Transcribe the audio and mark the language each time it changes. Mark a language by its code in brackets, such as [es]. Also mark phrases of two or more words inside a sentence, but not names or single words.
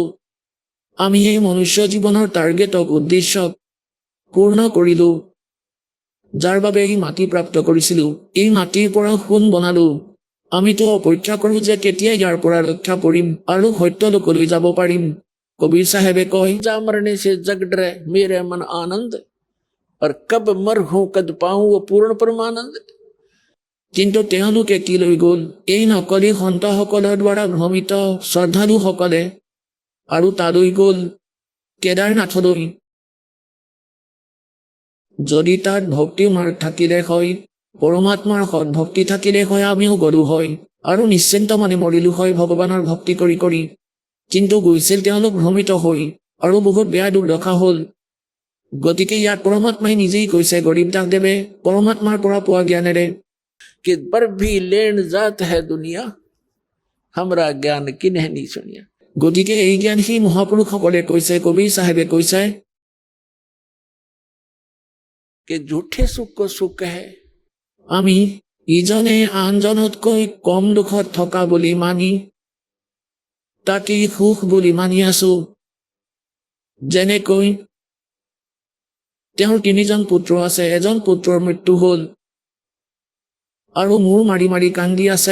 [as] আমি এই মনুষ্য জীৱনৰ টাৰ্গেটক, উদ্দেশ্যক পূৰ্ণ কৰিলো, যাৰ বাবে এই মাটি প্ৰাপ্ত কৰিছিলো। এই মাটিৰ পৰা সোণ বনালো। আমিতো অপেক্ষা কৰোঁ যে কেতিয়া ইয়াৰ পৰা ৰক্ষা পৰিম আৰু সত্য লোকলৈ যাব পাৰিম। কবিৰ চাহেবে কয় [hi] जा मरने से जग डरे मेरे मन आनंद और कब मर हूं कद पाऊं वो पूर्ण परमानंद। [as] কিন্তু তেওঁলোকে কি লৈ গ'ল? এই নকলি সন্তসকলৰ দ্বাৰা ভ্ৰমিত শ্ৰদ্ধালুসকলে, আৰু তালৈ গ'ল কেদাৰনাথলৈ। যদি তাত ভক্তি মাৰ্গ থাকিলে হয়, পৰমাত্মাৰ সৎভক্তি থাকিলে হয় আমিও গলো হয় আৰু নিশ্চিন্ত মানে মৰিলো হয় ভগৱানৰ ভক্তি কৰি কৰি। কিন্তু গৈছিল তেওঁলোক ভ্ৰমিত হৈ আৰু বহুত বেয়া দুৰ্দশা হ'ল। গতিকে ইয়াত পৰমাত্মাই নিজেই কৈছে গৰীব দাসদেৱে পৰমাত্মাৰ পৰা পোৱা জ্ঞানেৰে [hi] कि पर भी लेन जात है दुनिया हमरा ज्ञान किन्हें नहीं सुनिया। [as] গতিকে এই জ্ঞান সেই মহাপুৰুষসকলে কৈছে, কবিৰ চাহেবে কৈছে [hi] कि झूठे सुख को सुख है, [as] আমি ইজনে আনজনতকৈ কম দুখত থকা বুলি মানি তাকেই সুখ বুলি মানি আছো। যেনেকৈ তেওঁৰ 3জন পুত্ৰ আছে, এজন পুত্ৰৰ মৃত্যু হ'ল আৰু মূৰ মাৰি মাৰি কান্দি আছে।